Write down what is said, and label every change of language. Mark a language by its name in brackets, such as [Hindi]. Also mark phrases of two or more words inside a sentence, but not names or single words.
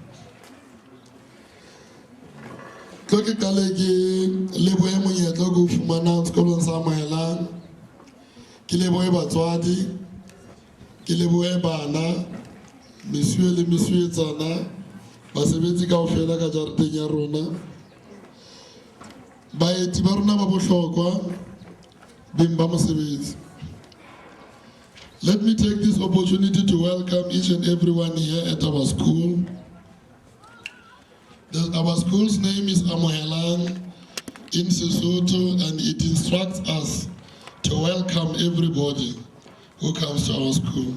[Southern Sotho] Tlo ke qale ke lebohe monyetla ko fumana sekolong sa Amohelang, ke lebohe batswadi, ke lebohe bana, monsieur le monsieur tsana, basebetsi kaofela ka jareteng ya rona, baeti ba rona ba bohlokwa, beng ba mosebetsi. [English] Let me take this opportunity to welcome each and everyone here at our school. Our school's name is Amohelang in Sesotho, and it instructs us to welcome everybody who comes to our school.